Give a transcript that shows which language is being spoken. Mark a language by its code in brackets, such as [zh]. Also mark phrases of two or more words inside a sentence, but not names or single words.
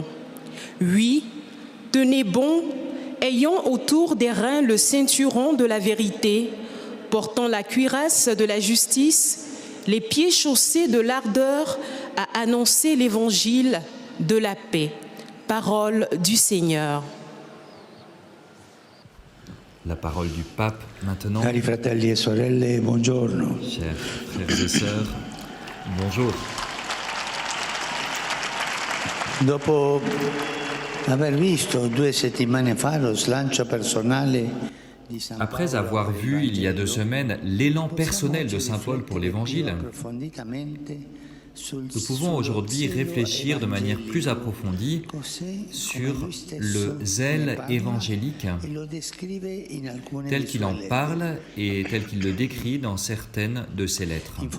[fr] Oui, tenez bon, ayant autour des reins le ceinturon de la vérité, portant la cuirasse de la justice, les pieds chaussés de l'ardeur à annoncer l'évangile de la paix. Parole du Seigneur. La parole du pape maintenant. [it] Cari fratelli e sorelle, buongiorno. [fr] Chers frères et sœurs, bonjour. [it] Dopo aver visto 2 settimane fa lo slancio personale di San [fr] Après [it] Paolo [fr] avoir [it] per il [fr] vu il y a 2 [it] Vangelo, [fr] semaines l'élan personnel de saint Paul pour l'Évangile, nous pouvons aujourd'hui réfléchir de manière plus approfondie sur le zèle évangélique tel qu'il en parle et tel qu'il le décrit dans certaines de ses lettres.